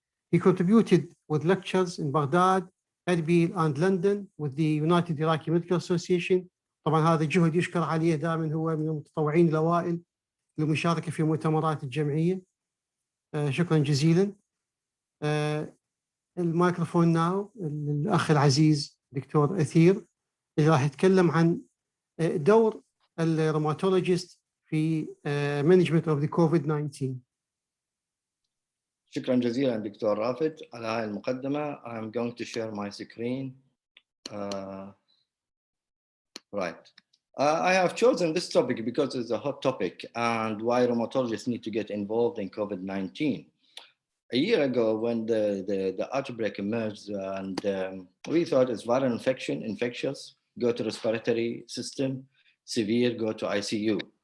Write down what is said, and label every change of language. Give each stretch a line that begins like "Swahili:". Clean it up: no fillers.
English: He contributed with lectures in Baghdad, Erbil and London with the United Iraqi Medical Association.
Arabic: طبعا هذا جهد يشكر عليه دائما، هو من المتطوعين الأوائل للمشاركة في مؤتمرات الجمعية. شكرا جزيلا. الميكروفون ناو الأخ العزيز دكتور أثير اللي راح يتكلم عن دور الروماتولوجيست في
English: management of the COVID-19.
Arabic: شكرا جزيلا دكتور رافد على هاي المقدمة.
English: I'm going to share my screen. Right. I have chosen this topic because it's a hot topic and why rheumatologists need to get involved in COVID-19. A year ago when the outbreak emerged and we thought it's viral infection, infectious, go to respiratory system, severe, go to ICU.